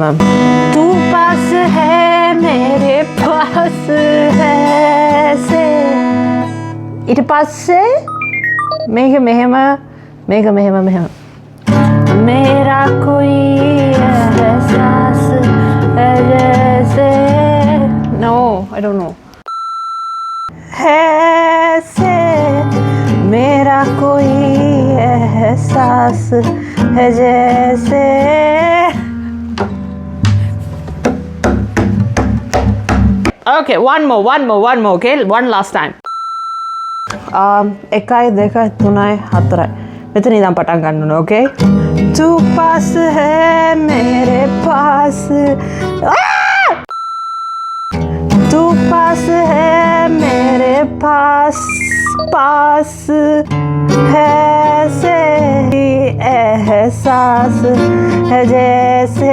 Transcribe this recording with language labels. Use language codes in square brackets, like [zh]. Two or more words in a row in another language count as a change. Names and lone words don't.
[hi] तू पास है मेरे पास है से. [si] ඊට පස්සේ මේක මෙහෙම. [hi] मेरा कोई एहसास है जैसे. [en] No, I don't know. [hi] ऐसे मेरा कोई एहसास है जैसे. [en] Okay, one more, okay? One last time. [si] එකයි දෙකයි තුනයි හතරයි. මෙතන ඉඳන් පටන් ගන්න ඕනේ, [hi] okay? तू पास है मेरे पास. तू पास है मेरे पास है से एहसास है जैसे.